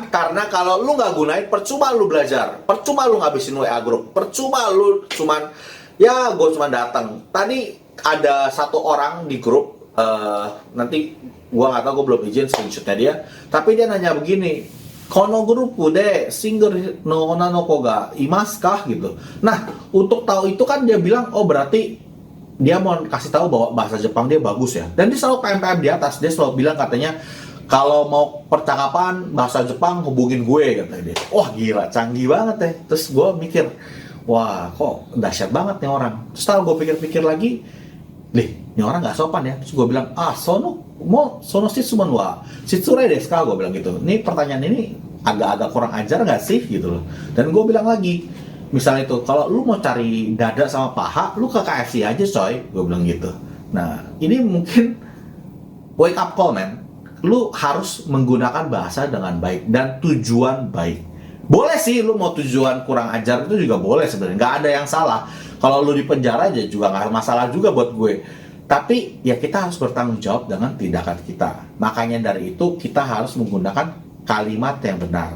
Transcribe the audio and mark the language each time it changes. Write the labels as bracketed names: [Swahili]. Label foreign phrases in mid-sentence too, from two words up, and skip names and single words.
[Indonesian] Karena kalau lu nggak gunain, percuma lu belajar, percuma lu ngabisin WA group, percuma lu gue cuman datang. Tadi ada 1 orang di grup, nanti gue nggak tahu, gue belum izin screenshotnya dia, tapi dia nanya begini, [Japanese] この グループ で シンガー の 女の子 が います か [Indonesian] gitu. Nah, untuk tahu itu kan dia bilang, oh berarti dia mau kasih tahu bahwa bahasa Jepang dia bagus ya. Dan dia selalu PM di atas, dia selalu bilang katanya, kalau mau percakapan bahasa Jepang hubungin gue, katanya dia. Wah gila, canggih banget ya. Terus gue mikir, wah kok dahsyat banget nih orang. Terus setelah gue pikir-pikir lagi, ini orang gak sopan ya. Terus gue bilang, [Japanese] その 質問 は 失礼 です か, [Indonesian] gue bilang gitu. Ini pertanyaan ini agak-agak kurang ajar gak sih gitu loh. Dan gue bilang lagi, misalnya itu, kalau lu mau cari dada sama paha, lu ke KFC aja coy, gue bilang gitu. Nah, ini mungkin [English] wake up call [Indonesian] man. Lu harus menggunakan bahasa dengan baik dan tujuan baik. Boleh sih lu mau tujuan kurang ajar, itu juga boleh sebenarnya, nggak ada yang salah. Kalau lu di penjara aja juga nggak masalah juga buat gue. Tapi ya kita harus bertanggung jawab dengan tindakan kita. Makanya dari itu kita harus menggunakan kalimat yang benar.